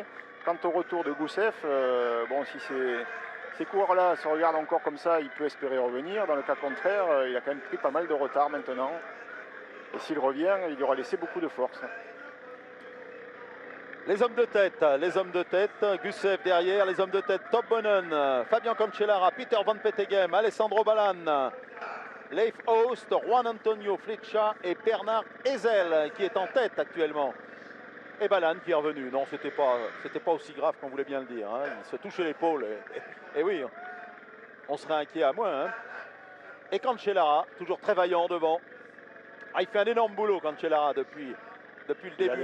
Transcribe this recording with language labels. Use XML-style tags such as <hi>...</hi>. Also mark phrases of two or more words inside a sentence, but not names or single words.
<fr>Quant au retour de Gousseff, bon, si ces coureurs-là se regardent encore comme ça, il peut espérer revenir. Dans le cas contraire, il a quand même pris pas mal de retard maintenant. Et s'il revient, il aura laissé beaucoup de force. Les hommes de tête, Gousseff derrière, les hommes de tête, Tom Bonnen, Fabian Cancellara, Peter Van Petegem, Alessandro Balland, Leif Oost, Juan Antonio Flecha et Bernard Ezel qui est en tête actuellement. Et Balland qui est revenu. Non, c'était pas aussi grave qu'on voulait bien le dire. Hein. Il se touchait l'épaule. Et oui, on serait inquiet à moins. Hein. Et Cancellara, toujours très vaillant devant. Ah, il fait un énorme boulot, Cancellara, depuis le début.</fr>